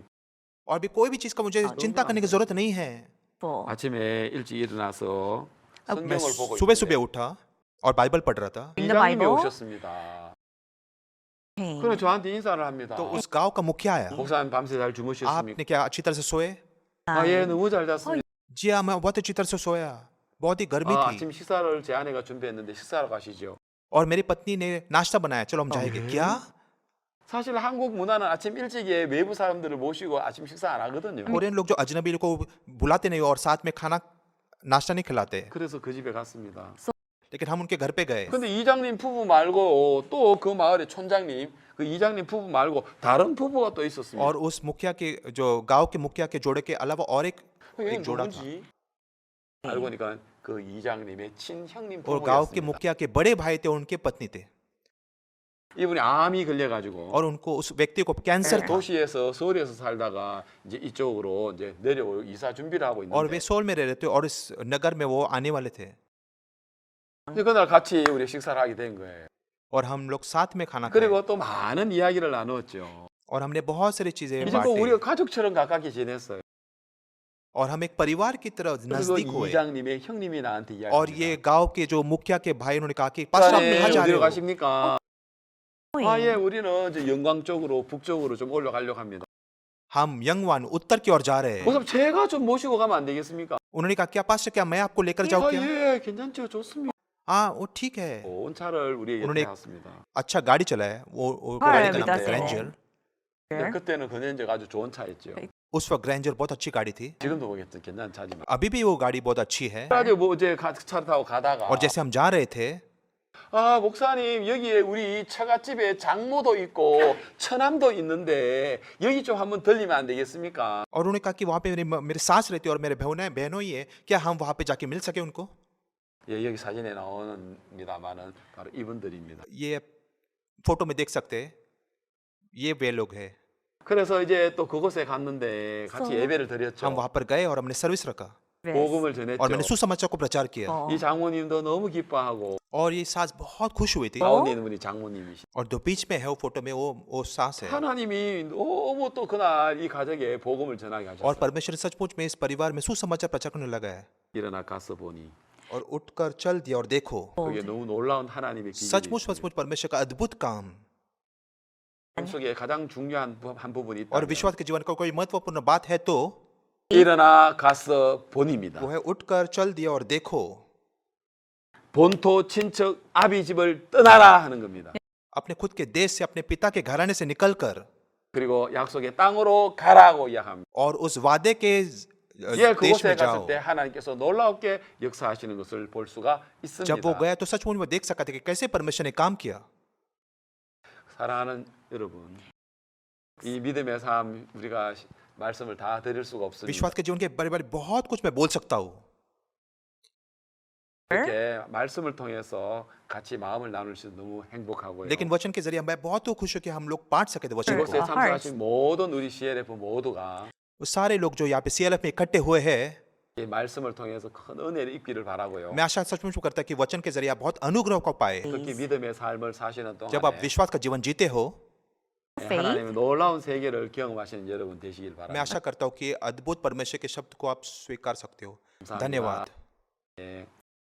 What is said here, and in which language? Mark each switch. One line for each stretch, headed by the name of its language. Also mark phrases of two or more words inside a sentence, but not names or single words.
Hindi: और भी कोई भी चीज का मुझे चिंता करने की जरूरत नहीं है
English: for.
Korean: 아침에 일찍 일어나서
Hindi: मैं
Korean: 성경을 보고
Hindi: सुबह
Korean: 있는데
Hindi: सुबह उठा और बाइबल पढ़ रहा था
English: In the
Korean: 이장님이
English: Bible.
Korean: 오셨습니다.
English: came.
Korean: 그럼 저한테 인사를 합니다.
Hindi: तो उस गांव का मुखिया आया
Korean: 목사님 밤새 잘 주무셨습니까?
Hindi: आपने क्या अच्छी तरह से सोए
Korean: 예, 너무 잘 잤습니다.
Hindi: जी हाँ मैं बहुत अच्छी तरह से सोया बहुत ही गर्मी थी
Korean: 아침 식사를 제 아내가 준비했는데 식사하러 가시죠.
Hindi: और मेरी पत्नी ने नाश्ता बनाया चलो हम जाएंगे क्या
Korean: 사실 한국 문화는 아침 일찍에 외부 사람들을 모시고 아침 식사 안 하거든요.
Hindi: कोरियन लोग जो अजनबी को बुलाते नहीं और साथ में खाना नाश्ता नहीं खिलाते
Korean: 그래서 그 집에 갔습니다.
Hindi: लेकिन हम उनके घर पे गए
Korean: 근데 이장님 부부 말고 또 그 마을의 촌장님, 그 이장님 부부 말고 다른 부부가 또 있었습니다.
Hindi: और उस मुखिया के जो गांव के मुखिया के जोड़े के अलावा और
Korean: 이게
Hindi: एक जोड़ा था
Korean: 누군지 알고 보니까 그 이장님의 친형님
Hindi: और गांव के
Korean: 부부였습니다.
Hindi: मुखिया के बड़े भाई थे उनके पत्नी थे
Korean: 이분이 암이 걸려가지고
Hindi: और उनको उस व्यक्ति को कैंसर था
Korean: 도시에서 서울에서 살다가 이제 이쪽으로 이제 내려오 이사 준비를 하고
Hindi: और वे
Korean: 있는데
Hindi: सोल में रह रहे थे और इस नगर में वो आने वाले थे
Korean: 근데 그날 같이 우리 식사를 하게 된 거예요.
Hindi: और हम लोग साथ में खाना खाए
Korean: 그리고 또 많은 이야기를 나누었죠.
Hindi: और हमने बहुत सारी चीजें
Korean: 이제 또 우리가
Hindi: बांटी
Korean: 가족처럼 가깝게 지냈어요.
Hindi: और हम एक परिवार की तरह
Korean: 그리고
Hindi: नजदीक हुए
Korean: 이장님의 형님이 나한테
Hindi: और ये
Korean: 이야기합니다.
Hindi: गांव के जो मुखिया के भाई उन्होंने कहा कि पास्टर आप कहाँ जा रहे
Korean: 어디로
Hindi: हो
Korean: 가십니까?
English: Going.
Korean: 예, 우리는 이제 영광 쪽으로 북쪽으로 좀 올라가려고 합니다.
Hindi: हम यंगवान उत्तर की ओर जा रहे हैं
Korean: 목사님 제가 좀 모시고 가면 안 되겠습니까?
Hindi: उन्होंने कहा क्या पास्टर क्या मैं आपको लेकर जाऊँ क्या
Korean: 예, 괜찮죠, 좋습니다.
Hindi: हाँ वो ठीक है
Korean: 온 차를 우리에게
Hindi: उन्होंने-
Korean: 태웠습니다.
Hindi: अच्छा गाड़ी चलाया वो हाँ, गाड़ी का अभी नाम दस था है। रेंजर
Korean: 근데 그때는 그년제가 아주 좋은 차였죠.
Hindi: उस वक्त ग्रैंजर बहुत अच्छी गाड़ी थी,
Korean: 지금도 보겠죠. 괜찮지만.
Hindi: अभी भी वो गाड़ी बहुत अच्छी है।
Korean: 그래가지고 뭐 어제 차 타고 가다가
Hindi: और जैसे हम जा रहे थे
Korean: 아 목사님 여기에 우리 처갓집에 장모도 있고 처남도 있는데 여기 좀 한번 들리면 안 되겠습니까?
Hindi: और उन्होंने कहा कि वहाँ पे मेरे सास रहती है और मेरे बहनों ही है, क्या हम वहाँ पे जाके मिल सके उनको?
Korean: 예, 여기 사진에 나오는입니다만은 바로 이분들입니다.
Hindi: ये फोटो में देख सकते हैं, ये वे लोग हैं।
Korean: 그래서 이제 또 그곳에 갔는데 같이 예배를
Hindi: हम
Korean: 드렸죠.
Hindi: वहाँ पर गए और हमने सर्विस रखा
Korean: 복음을
Hindi: और मैंने
Korean: 전했죠.
Hindi: सुसमाचार को प्रचार किया
Korean: 이 장모님도 너무 기뻐하고
Hindi: और ये सास बहुत खुश हुई थी।
Korean: 가운데 있는 분이 장모님이시.
Hindi: और जो बीच में है वो फोटो में वो सास है
Korean: 하나님이 너무 또 그날 이 가정에 복음을 전하게
Hindi: और
Korean: 하셨어요.
Hindi: परमेश्वर सचमुच में इस परिवार में सुसमाचार प्रचार करने लगा है
Korean: 일어나 가서 보니
Hindi: और उठकर चल दिया और देखो
Korean: 그게 너무 놀라운 하나님의 기적이
Hindi: सचमुच सचमुच परमेश्वर का अद्भुत काम
Korean: 속에 가장 중요한 한 부분이
Hindi: और
Korean: 있다.
Hindi: विश्वास के जीवन का कोई महत्वपूर्ण बात है तो
Korean: 일어나 가서 보니입니다.
Hindi: वो है उठकर चल दिया और देखो
Korean: 본토 친척 아비 집을 떠나라 하는 겁니다.
Hindi: अपने खुद के देश से अपने पिता के घराने से निकलकर
Korean: 그리고 약속의 땅으로 가라고 이야기합니다.
Hindi: और उस वादे के
Korean: 예,
Hindi: देश
Korean: 그곳에
Hindi: में
Korean: 갔을
Hindi: जाओ।
Korean: 때 하나님께서 놀랍게 역사하시는 것을 볼 수가
Hindi: जब वो
Korean: 있습니다.
Hindi: गया तो सचमुच में देख सका था कि कैसे परमेश्वर ने काम किया।
Korean: 사랑하는 여러분, 이 믿음의 삶 우리가 말씀을 다 드릴 수가 없습니다.
Hindi: विश्वास के जीवन के बारे बारे बहुत कुछ मैं बोल सकता हूँ,
Korean: 이렇게 말씀을 통해서 같이 마음을 나눌 수 너무 행복하고요.
Hindi: लेकिन वचन के जरिए मैं बहुत खुश हूँ कि हम लोग बांट सके थे वचन
Korean: 이곳에
Hindi: को।
Korean: 참석하신 모든 우리 CLF 모두가
Hindi: वो सारे लोग जो यहाँ पे CLF में इकट्ठे हुए हैं,
Korean: 이 말씀을 통해서 큰 은혜를 입기를 바라고요.
Hindi: मैं आशा सचमुच में करता कि वचन के जरिए आप बहुत अनुग्रह को पाए।
Korean: 특히 믿음의 삶을 사시는
Hindi: जब आप
Korean: 동안에
Hindi: विश्वास का जीवन जीते हो,
Korean: 하나님의 놀라운 세계를 경험하시는 여러분 되시길
Hindi: मैं
Korean: 바랍니다.
Hindi: आशा करता हूँ कि अद्भुत परमेश्वर के शब्द को आप स्वीकार सकते हो।
Korean: 감사합니다.
Hindi: धन्यवाद।
Korean: 예.